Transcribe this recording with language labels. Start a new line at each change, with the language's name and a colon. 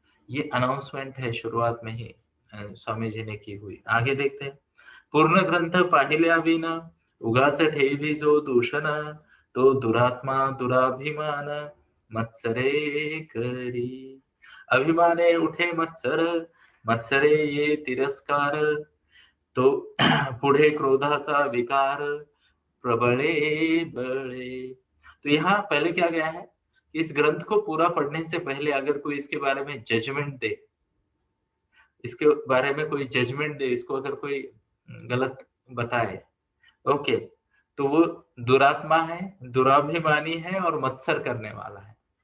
Hindi: ये अनाउंसमेंट है शुरुआत में ही स्वामी जी ने की हुई। आगे देखते हैं,
Marathi: पूर्ण ग्रंथ पाहिल्या विना उगाच ठेवी जो दूषण, तो दुरात्मा दुराभिमान मत्सरे करी। अभिमाने उठे मत्सर, मत्सरे ये तिरस्कार, तो पुढे क्रोधाचा विकार प्रबळे बळे।
Hindi: तो यहाँ पहले क्या गया है, इस ग्रंथ को पूरा पढ़ने से पहले अगर कोई इसके बारे में जजमेंट दे, इसके बारे में कोई जजमेंट दे, इसको अगर कोई गलत बताए, ओके, तो वो दुरात्मा है, दुराभिमानी है और मत्सर करने वाला है।